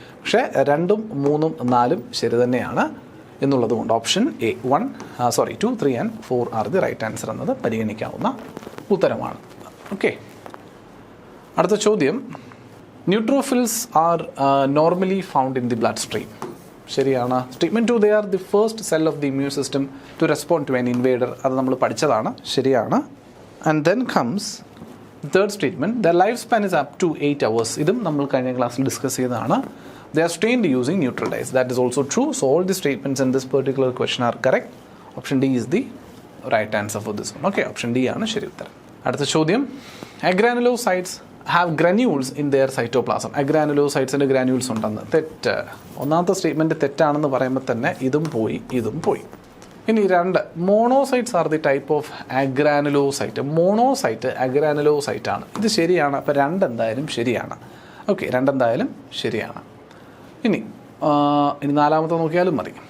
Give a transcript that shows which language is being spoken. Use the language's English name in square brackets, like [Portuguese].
[Malayalam] പക്ഷേ 2, 3, 4 ശരി തന്നെയാണ് എന്നുള്ളത് കൊണ്ട് option A 2, 3 and 4 [English] are the right answer [Malayalam] എന്നത് പരിഗണിക്കാവുന്ന ഉത്തരമാണ്. ഓക്കെ. അടുത്ത ചോദ്യം, [English] Neutrophils are normally found in the blood stream. [Malayalam] ശരിയാണ്. [English] Statement 2, they are the first cell of the immune system to respond to an invader. [Malayalam] അത് നമ്മൾ പഠിച്ചതാണ്. ശരിയാണ്. [English] And then comes third statement, their lifespan is up to 8 hours. [Malayalam] ഇതും നമ്മൾ കഴിഞ്ഞ ക്ലാസ്സിൽ discuss ചെയ്തതാണ്. [English] They are trained using neutral dyes. That is also true. So all the statements in this particular question are correct. Option D is the right answer for this one. [Malayalam] Okay, option D ആണ് ശരി ഉത്തരം. അടുത്ത ചോദ്യം, [English] agranulocytes have granules in their cytoplasm. [Malayalam] agranulocytesന്റെ granules ഉണ്ടെന്ന്. തെറ്റ്. 1ാമത്തെ statement തെറ്റാണെന്ന് പറയുമ്പോൾ തന്നെ ഇതും പോയി. [English] ഇനി 2, monocytes are the type of agranulocyte. [Malayalam] Monocyte അഗ്രാനുലോസൈറ്റ് ആണ്. ഇത് ശരിയാണ്. അപ്പോൾ 2 എന്തായാലും ശരിയാണ്. ഓക്കെ, 2 എന്തായാലും ശരിയാണ്. ഇനി 4ാമത്തെ നോക്കിയാലും മതി.